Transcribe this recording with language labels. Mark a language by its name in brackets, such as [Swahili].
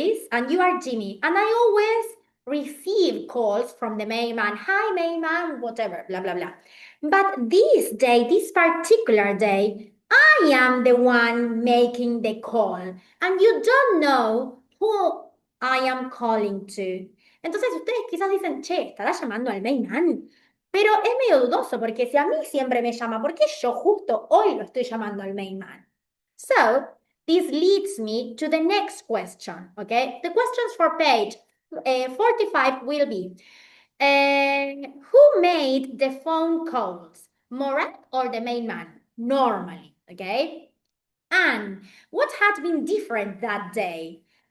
[English] And you are Jimmy, and I always receive calls from the main man. Hi, main man, whatever, blah, blah, blah. But this particular day, I am the one making the call, and you don't know who I am calling to. [Spanish] Entonces ustedes quizás dicen, che, ¿estará llamando al main man? Pero es medio dudoso, porque si a mí siempre me llama, ¿por qué yo justo hoy lo estoy llamando al main man? [English] So, this leads me to the next question, okay? The questions for page 45 will be, who made the phone calls, Morag or the main man? Normally, okay? And what had been different that day?